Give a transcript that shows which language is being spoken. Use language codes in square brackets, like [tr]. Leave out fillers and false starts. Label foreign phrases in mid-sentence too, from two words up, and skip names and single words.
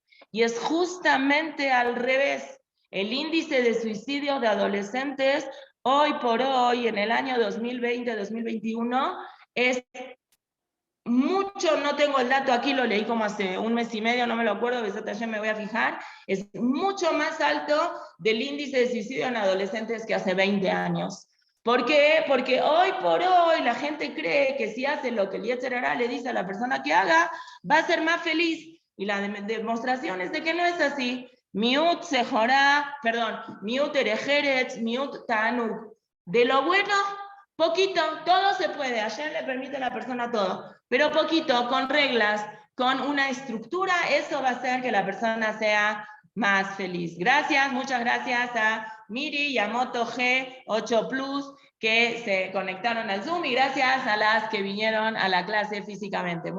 [es] Y es justamente al revés. El índice de suicidio de adolescentes hoy por hoy, en el año 2020-2021, es mucho, no tengo el dato aquí, lo leí como hace un mes y medio, no me lo acuerdo, ayer me voy a fijar, es mucho más alto del índice de suicidio en adolescentes que hace 20 años. ¿Por qué? Porque hoy por hoy la gente cree que si hace lo que el [he] יצר הרע [es] le dice a la persona que haga, va a ser más feliz. Y la demostración es de que no es así. [he] מיעוט סחורה, perdón, מיעוט דרך ארץ, מיעוט תענוג. [es] De lo bueno, poquito, todo se puede. Ayer le permite a la persona todo, pero poquito, con reglas, con una estructura, eso va a hacer que la persona sea más feliz. Gracias, muchas gracias a Miri y a Moto G8 Plus que se conectaron al Zoom y gracias a las que vinieron a la clase físicamente.